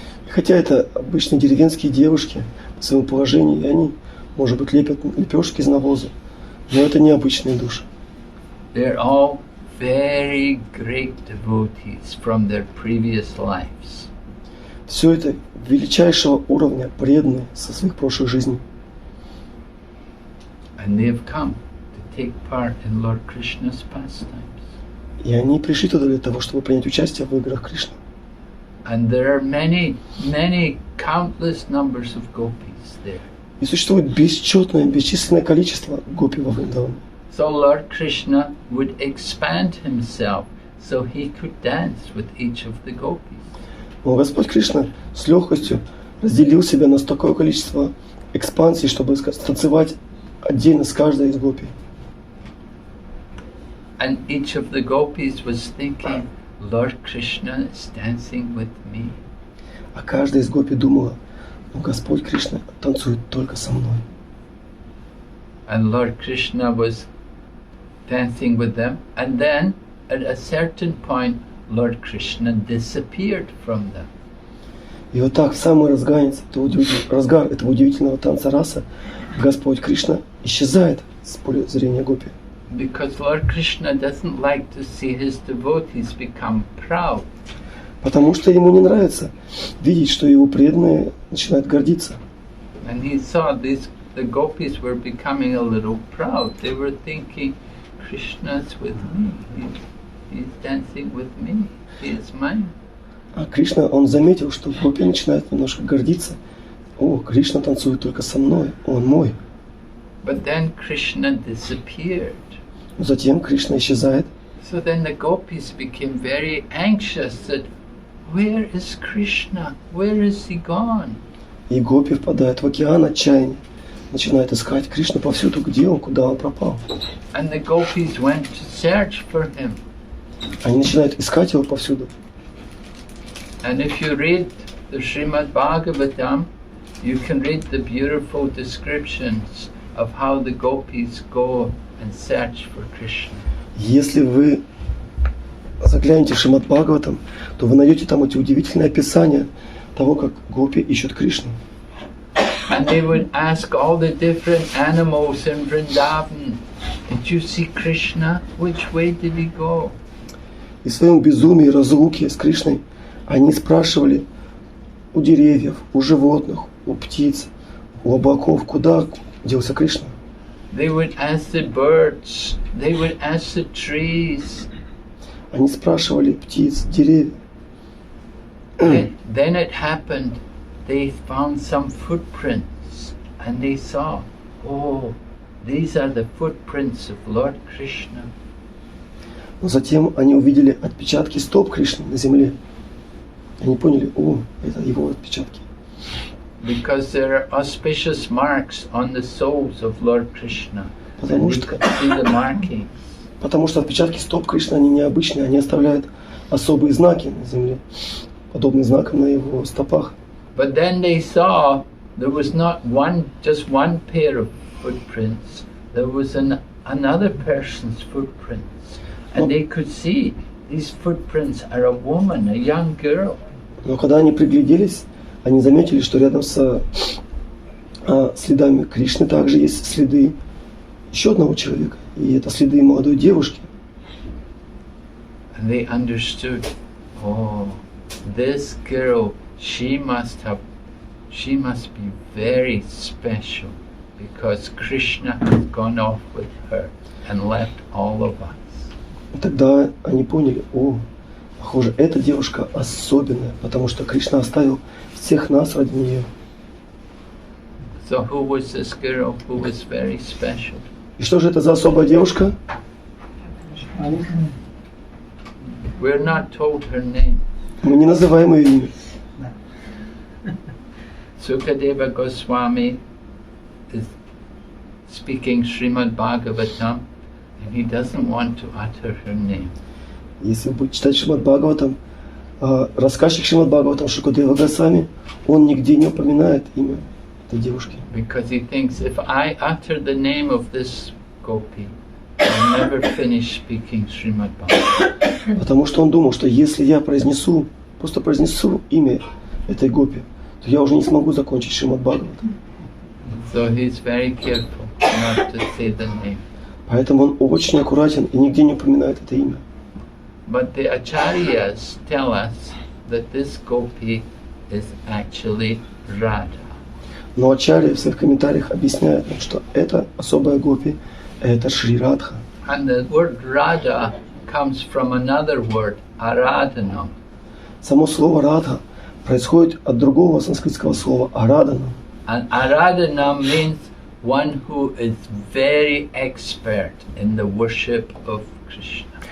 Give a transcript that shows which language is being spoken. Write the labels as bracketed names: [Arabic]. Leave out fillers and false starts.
[Russian] Хотя это обычные деревенские девушки по своему положению, и они, может быть, лепят лепешки из навоза, но это не обычные души. [English] They're all very great devotees from their previous lives. [Russian] Все это величайшего уровня преданные со своих прошлых жизней. [English] And they've come to take part in Lord Krishna's pastimes. [Russian] И они пришли туда для того, чтобы принять участие в играх Кришны. [English] And there are many, many, countless numbers of gopis there. [Russian] И существует бесчисленное количество гопи во Вриндаване. [English] So Lord Krishna would expand himself so he could dance with each of the gopis. [Russian] Но Господь Кришна с легкостью разделил себя на такое количество экспансий, чтобы танцевать отдельно с каждой из гопи. [English] And each of the gopis was thinking, Lord Krishna is dancing with me. [Russian] А каждая из гопи думала, Господь Кришна танцует только со мной. [English] And Lord Krishna was dancing with them. And then, at a certain point, Lord Krishna disappeared from them. [Russian] И вот так, в самый разгар этого удивительного танца раса, Господь Кришна исчезает с поля зрения гопи. [English] Because Lord Krishna doesn't like to see his devotees become proud. [Russian] Потому что ему не нравится видеть, что его преданные начинают гордиться. [English] And he saw the gopis were becoming a little proud. They were thinking, Krishna's with me. He's dancing with me. He is mine. [Russian] А Кришна, он заметил, что гопи начинают немножко гордиться. О, Кришна танцует только со мной, он мой. [English] But then Krishna disappeared. [Russian] Но затем Кришна исчезает. [English] So then the gopis became very anxious that, where is Krishna? Where is he gone? [Russian] И гопи впадают в океан отчаяния, начинают искать Кришну повсюду, где он, куда он пропал. [English] And the gopis went to search for him. [Russian] Они начинают искать его повсюду. [English] And if you read the Srimad Bhagavatam, you can read the beautiful descriptions of how the gopis go and search for Krishna. [Russian] Если вы заглянете в Шримад Бхагаватам, то вы найдете там эти удивительные описания того, как гопи ищут Кришну. [English] And they would ask all the different animals in Vrindavan, did you see Krishna? Which way did he go? [Russian] И в своем безумии, разлуке с Кришной, они спрашивали у деревьев, у животных, у птиц, у облаков, куда делся Кришна. [English] They would ask the birds, they would ask the trees. [Russian] Они спрашивали птиц, деревьев. [English] Then it happened, they found some footprints and they saw, oh, these are the footprints of Lord Krishna. [Russian] Но затем они увидели отпечатки стоп Кришны на земле. Они поняли, о, это его отпечатки. [English] Because there are auspicious marks on the soles of Lord Krishna. [Russian] Потому [English] And you [Russian] что, [English] can see the markings. [Russian] потому что отпечатки стоп Кришны, они необычные, они оставляют особые знаки на земле, подобные знакам на его стопах. [English] But then they saw there was not just one pair of footprints. There was another person's footprints. And they could see these footprints are a woman, a young girl. [Russian] Но когда они пригляделись, они заметили, что рядом с следами Кришны также есть следы еще одного человека. И это следы молодой девушки. [English] And they understood, oh, this girl, she must be very special because Krishna has gone off with her and left all of us. [Russian] И тогда они поняли, о, похоже, эта девушка особенная, потому что Кришна оставил всех нас ради нее. [English] So who was this girl who was very special? [Russian] И что же это за особая девушка? [English] We're not told her name. [Russian] Мы не называем ее имя. [English] Sukadeva Goswami is speaking Srimad Bhagavatam and he doesn't want to utter her name. [Russian] Если вы будете читать Шримад Бхагаватам, рассказчик Шримад Бхагаватам Шукадева Госвами, он нигде не упоминает имя этой девушки. [English] Because he thinks if I utter the name of this gopi, I'll never finish speaking Srimad Bhagavatam. [Russian] Потому что он думал, что если я просто произнесу имя этой гопи, то я уже не смогу закончить Шримад Бхагаватам. [English] So he's very careful not to say the name. [Russian] Поэтому он очень аккуратен и нигде не упоминает это имя. [English] But the acharyas tell us that this gopi is actually Radha. [Russian] Но ачарья в своих комментариях объясняет нам, что это особая гопи, это Шри Радха. [English] And the word Radha comes from another word, Aradhanam. [Russian] Само слово Радха происходит от другого санскритского слова Арадана. [English] And Aradhana means one who is very expert in the worship of Krishna.